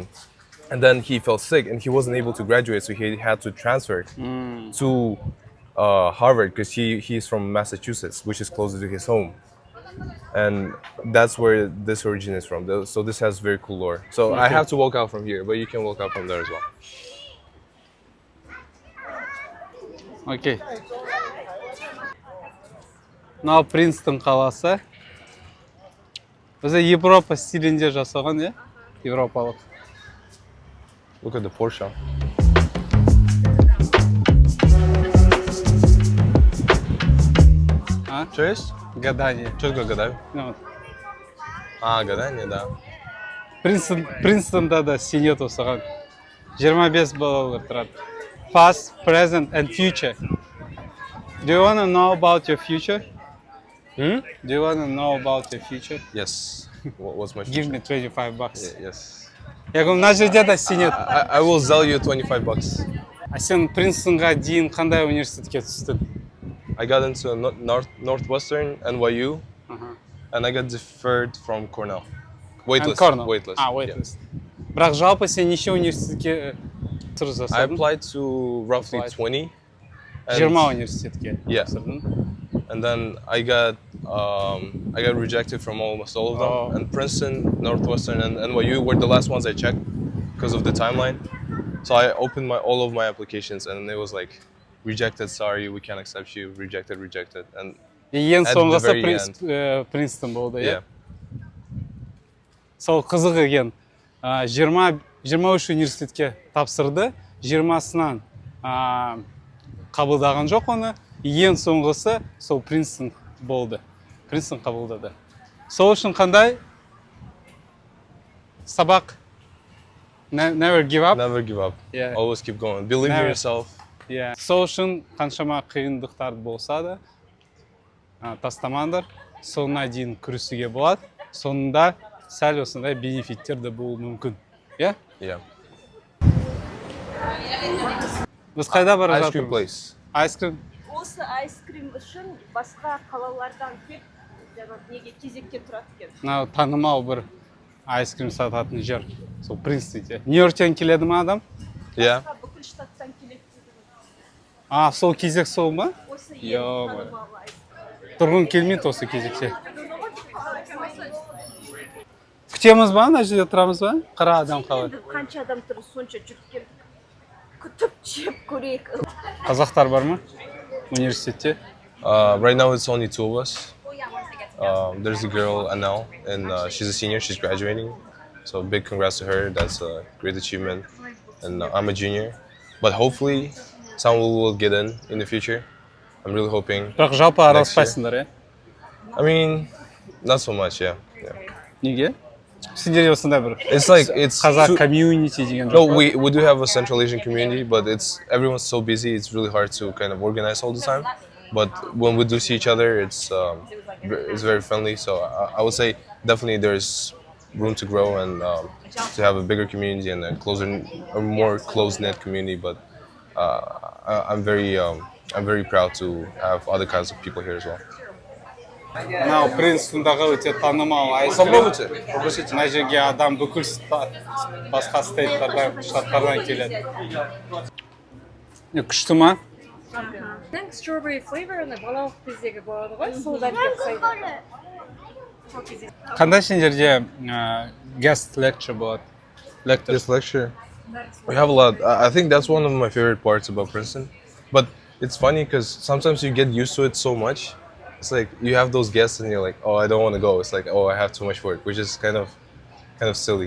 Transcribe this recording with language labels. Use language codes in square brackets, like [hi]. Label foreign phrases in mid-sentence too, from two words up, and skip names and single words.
[en] And then he felt sick and he wasn't able to graduate, so he had to transfer to Harvard, because he's from Massachusetts, which is closer to his home. And that's where this originates from. So this has very cool lore. So I have to walk out from here, but you can walk out from there as well. [kk] Окей. Мынау Принстон қаласы. Өзі Европа стилінде жасалған, иә? Европалық. [en] Look at the Porsche. [ru] Что есть? Гадание. Что такое гадаю? Гадание, да. [kk] Принстонда да сенет осыған. 25 балалар тұрады. [en] Past, present, and future. Do you want to know about your future? Do you want to know about your future? Yes. What's my future? Give me $25. Yes. [ru] Я говорю, [kk] мына жерде да сенет. [en] I will sell you $25. [kk] Сен Принстонға дейін қандай университетке түстің? [en] I got into Northwestern, NYU, and I got deferred from Cornell. Waitlist. Waitlist. [kk] Бірақ жалпы сен неше университетке тұр жасадың? [en] I applied to roughly 20. [kk] 20 университетке. [en] Yeah. And then I got rejected from almost all of them. And Princeton, Northwestern, and NYU were the last ones I checked because of the timeline. So I opened all of my applications, and it was like, rejected, sorry, we can't accept you, rejected. And [kk] ең соңғысы Принстон болды, иә? Сол қызық екен. 23 университетке тапсырды, 20-сынан қабылдаған жоқ оны. Ең соңғысы сол Принстон болды. Принстон қабылдады. Сол үшін қандай? Сабақ? [en] Never give up? Never give up. Yeah. Always keep going. Believe in yourself. Yeah. [kk] Сол үшін қаншама қиындықтар болса да тастамаңдар. Соңына дейін күресуге болады. Соңында сәл осындай бенефиттер де болуы мүмкін. [en] Yeah? Yeah. [kk] Біз қайда бара жатырмыз? [en] Ice cream place. Ice cream? [kk] Осы айскрим үшін басқа қалалардан кеп, неге кезекке тұрады екен. Мынау танымал бір айскрим сататын жер. Сол Принстонде. Нью-Йорктен келеді ме адам? [en] Yeah. [kk] Бүкіл штаттан келеді. Сол кезек сол ма? Осы ең танымал айскрим. Тұрғын келмейді осы кезекте. Күтеміз ба? Мына жерде тұрамыз ба? Қара адам қалай? Қанша адам тұр, сонша жүріп келіп, күтіп жеп көрейік. Қазақтар бар ма? Университетте? [en] Right now it's only 2 of us. There's a girl, Anel, and she's a senior, she's graduating. So big congrats to her, that's a great achievement. And I'm a junior. But hopefully someone will get in the future. I'm really hoping. [kk] Бірақ жалпы араласпайсыңдар, [en] I mean, not so much, yeah. [kk] Неге? Сендерде осындай бір қазақ комьюнити деген жоқ. [en] No, we do have a Central Asian community, but everyone's so busy, it's really hard to kind of organize all the time. But when we do see each other, it's very friendly. So I would say definitely there's room to grow and to have a bigger community and a more close-knit community. But I'm very proud to have other kinds of people here as well. [kk] Мынау Принстондағы өте танымал айскрим. Мына жерге адам бүкіл басқа штаттардан келеді. Күшті ма? [en] Then strawberry flavor'ını [kk] балалық кездегі болады ғой, содан деп қойды. Қандай сендерде [en] guest lecture [kk] болады? [en] This lecture, we have a lot. I think that's one of my favorite parts about Princeton. But it's funny because sometimes you get used to it so much. It's like you have those guests and you're like, oh, I don't want to go. It's like, oh, I have too much work, which is kind of silly.